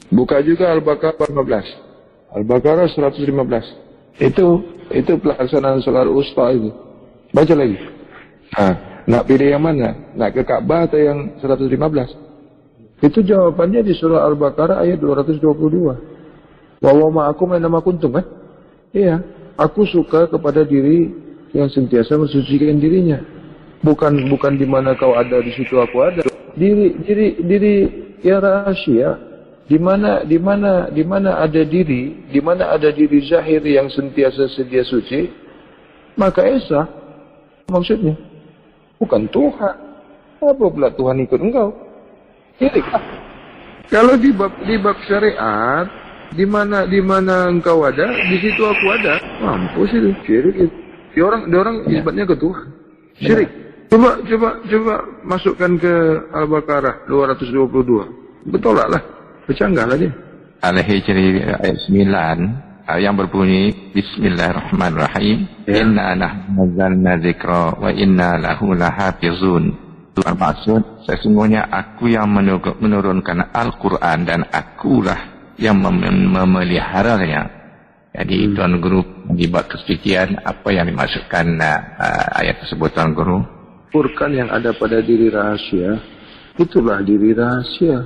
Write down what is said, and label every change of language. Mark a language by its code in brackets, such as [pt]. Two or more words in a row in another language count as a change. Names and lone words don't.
[ms] Buka juga Al-Baqarah 15. Al-Baqarah 115. Itu pelaksanaan [ar] صلاة وسطى [ms] itu. Baca lagi. Nak pilih yang mana? Nak ke Ka'bah atau yang 115? Itu jawabannya di surah Al-Baqarah ayat 222. [ar] ومعكم أين كنتم kan? [ms] Iya, aku suka kepada diri yang sentiasa mensucikan dirinya. Bukan di mana kau ada di situ aku ada. Diri yang rahasia. Di mana ada diri zahir yang sentiasa sedia suci, maka Esa maksudnya bukan Tuhan. Apa pula Tuhan ikut engkau? Ini kalau di bab syariat, di mana engkau ada, di situ aku ada. Mampus itu syirik itu. Dia orang isbatnya ke Tuhan. Syirik. Coba masukkan ke Al-Baqarah 222. Betolaklah. Bercanggahlah dia. Al-Hijri ayat 9 yang berbunyi Bismillahirrahmanirrahim. [ar] إنا نحن نزلنا الذكر وإنا له لحافظون. [ms] Bermaksud sesungguhnya aku yang menurunkan Al-Quran dan akulah yang memeliharanya. Jadi Tuan Guru mengibat kesucian apa yang dimaksudkan ayat tersebut Tuan Guru? Furqan yang ada pada diri rahasia, itulah diri rahasia.